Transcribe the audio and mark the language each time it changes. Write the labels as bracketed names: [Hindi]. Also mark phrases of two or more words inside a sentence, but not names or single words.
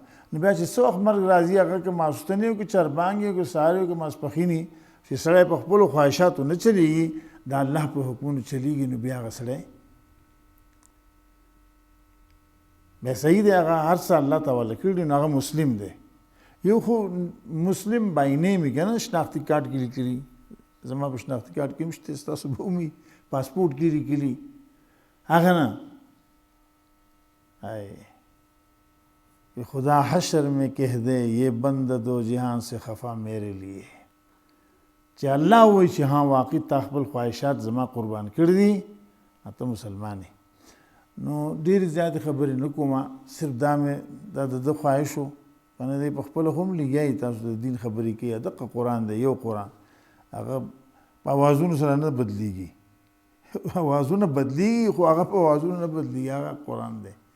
[Pashto] نو بیا چې څه وخت مرګ راځي هغه که ماسخوتن وي که چربانګ وي که سهار وي که ماسپښین وي چې سړی په خپلو خواهشاتو نه چلیږي د الله په حکمونو چلیږي نو بیا هغه سړی بیا صحیح دی هغه هر څه الله ته حواله کړي نو هغه مسلم دی. یو خو مسلم بای نیم وي که نه شناختي کارت کې لیکلي زما په شناختي کارت کې هم شته ستاسو به ومي پاسپورټ کې لیکلي هغه نه [Urdu] کہ خدا حشر میں کہہ دے یہ بند دو جہان سے خفا میرے لیے [Pashto] چې الله وایي چې ها واقع تا خپل خواهشات زما قربان کړي دي ته مسلمان یې. نو ډېرې زیاتې خبرې نه کومه صرف دا مې دا د ده خواهش و کنه دی په خپله خو هم لګیایي تاسو د دین خبرې کوي دقه قرآن دی یو قرآن هغه په اوازونو سره نه بدلیږي اوازونه بدلیږي خو هغه په اوازونو نه بدلیږي هغه قرآن دی.